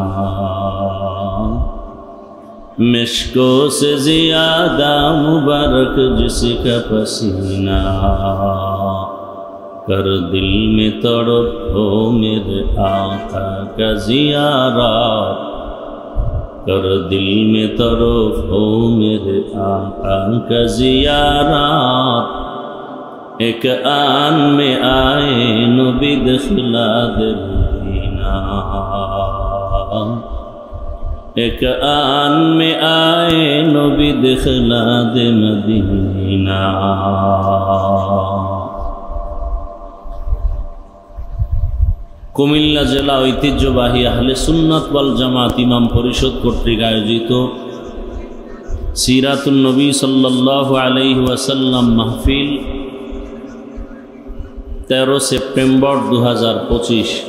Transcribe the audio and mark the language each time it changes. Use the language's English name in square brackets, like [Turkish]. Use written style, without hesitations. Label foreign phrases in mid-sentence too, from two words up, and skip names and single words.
[Urdu] مشکوں سے زیادہ مبارک جس کا پسینہ کر دل میں تڑپ ہو میرے آقا کا زیارت کر دل میں تڑپ ہو میرے آقا کا زیارت ایک آن میں آئے نبی دخلا دے مدینہ ایک آن میں آئے نبی دخلا دے مدینہ [Bangla] কুমিল্লা জেলা ঐতিহ্যবাহী আহলে সুন্নাত ওয়াল জামাত ইমাম পরিষদ কর্তৃক আয়োজিত সিরাতুন নবী সাল্লাল্লাহু আলাইহি ওয়াসাল্লাম মাহফিল 13 সেপ্টেম্বর 2025